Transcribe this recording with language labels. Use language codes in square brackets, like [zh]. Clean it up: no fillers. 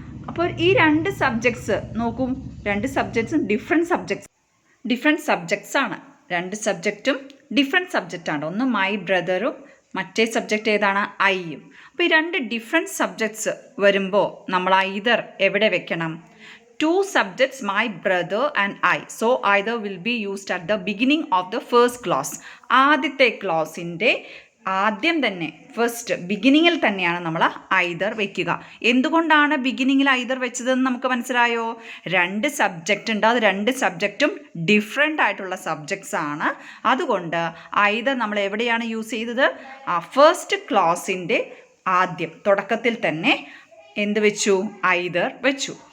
[ml] അപ്പോൾ ഈ 2 സബ്ജക്ട്സ് നോക്കൂ, 2 സബ്ജക്ട്സും ഡിഫറെൻറ്റ് സബ്ജക്ട്സ് ആണ്. 2 സബ്ജക്റ്റും ഡിഫറെൻറ്റ് സബ്ജക്റ്റാണ്. ഒന്ന് മൈ ബ്രദറും മറ്റേ സബ്ജക്റ്റ് ഏതാണ്, ഐയും. അപ്പോൾ ഈ 2 ഡിഫറെൻറ്റ് സബ്ജക്ട്സ് വരുമ്പോൾ നമ്മൾ ഐദർ എവിടെ വെക്കണം? [en] 2 subjects, my brother and I. So either will be used at the beginning of the first clause. [ml] ആദ്യത്തെ ക്ലോസിൻ്റെ ആദ്യം തന്നെ ഫസ്റ്റ് ബിഗിനിങ്ങിൽ തന്നെയാണ് നമ്മൾ ഐദർ വെക്കുക. എന്തുകൊണ്ടാണ് ബിഗിനിങ്ങിൽ ഐദർ വെച്ചതെന്ന് നമുക്ക് മനസ്സിലായോ? 2 സബ്ജക്റ്റ് ഉണ്ട്, അത് 2 സബ്ജക്റ്റും ഡിഫറെൻ്റ് ആയിട്ടുള്ള സബ്ജക്ട്സ് ആണ്. അതുകൊണ്ട് ഐദർ നമ്മൾ എവിടെയാണ് യൂസ് ചെയ്തത്? ആ ഫസ്റ്റ് ക്ലോസിൻ്റെ ആദ്യം തുടക്കത്തിൽ തന്നെ എന്ത് വെച്ചു? ഐദർ വെച്ചു.